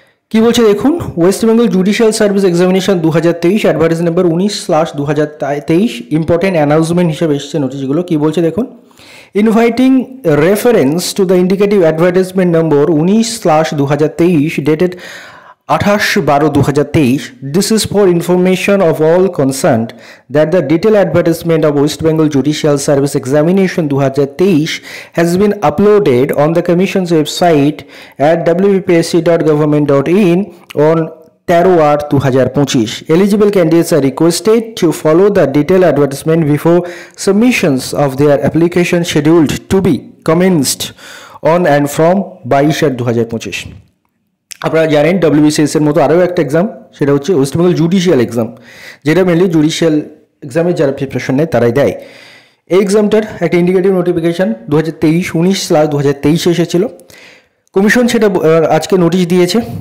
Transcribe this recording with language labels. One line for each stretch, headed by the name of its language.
Bangla: কি বলছে দেখুন, West Bengal judicial service examination 2023 advertise number 19/2023 important announcement হিসেবে এসেছে নোটিশগুলো। কি বলছে দেখুন,
English: Inviting reference to the indicative advertisement number 19/2023 dated 28/12/2023. This is for information of all concerned that the detailed advertisement of West Bengal Judicial Service Examination 2023 has been uploaded on the Commission's website at wbpsc.government.in on 13/8/2025. Eligible candidates are requested to follow the detailed advertisement before submissions of their application scheduled to be commenced on and from 22/2025.
Bangla: আপনারা জানেন WBCS এর মতো আরও একটা exam, সেটা হচ্ছে West Bengal judicial exam, যেটা mainly judicial এক্সামের যারা প্রিপারেশন নেয় তারাই দেয়। এই এক্সামটার একটা ইন্ডিকেটিভ নোটিফিকেশান 19/2023 এসেছিল। কমিশন সেটা আজকে নোটিশ দিয়েছে।